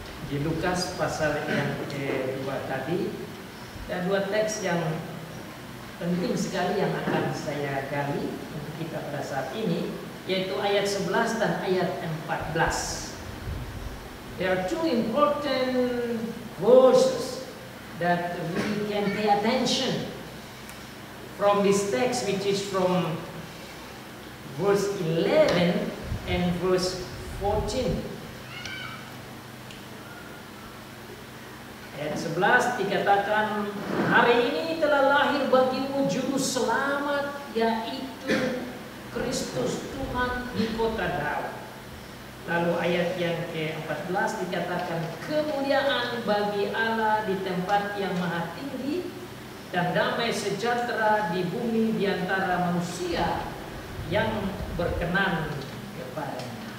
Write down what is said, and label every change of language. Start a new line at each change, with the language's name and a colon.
Indonesian: Di Lukas pasal yang kedua tadi, ada dua teks yang penting sekali yang akan saya gali untuk kita pada saat ini, yaitu ayat 11 dan ayat 14.
English: There are two important verses that we can pay attention from this text, which is from verse 11 and verse 14.
Indonesian: Ayat 11 dikatakan, hari ini telah lahir bagimu juru selamat, yaitu Kristus Tuhan di kota Daud. Lalu ayat yang ke-14 dikatakan, kemuliaan bagi Allah di tempat yang maha tinggi, dan damai sejahtera di bumi di antara manusia yang berkenan kepadanya.